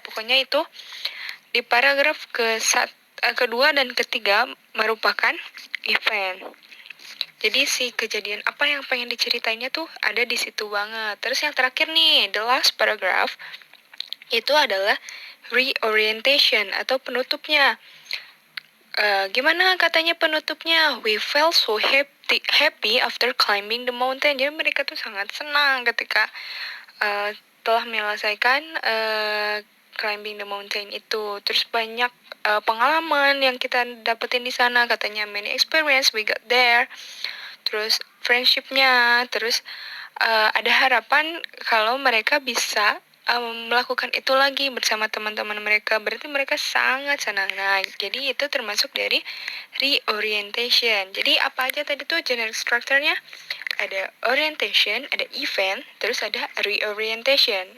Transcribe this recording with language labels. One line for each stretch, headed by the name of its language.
Indonesian: Pokoknya itu di paragraf kedua dan ketiga merupakan event. Jadi si kejadian apa yang pengen diceritainnya tuh ada di situ banget. Terus yang terakhir nih,
English: the last paragraph,
Indonesian: itu adalah reorientation atau penutupnya. Gimana katanya penutupnya?
English: We felt so happy after climbing the mountain.
Indonesian: Jadi mereka tuh sangat senang ketika telah menyelesaikan
English: climbing the mountain
Indonesian: itu. Terus banyak pengalaman yang kita dapetin di sana. Katanya
English: many experience we got there.
Indonesian: Terus friendshipnya. Terus ada harapan kalau mereka bisa melakukan itu lagi bersama teman-teman mereka. Berarti mereka sangat senang. Nah, jadi itu termasuk dari reorientation. Jadi apa aja tadi tuh generic structure-nya? Ada orientation, ada event, terus ada reorientation.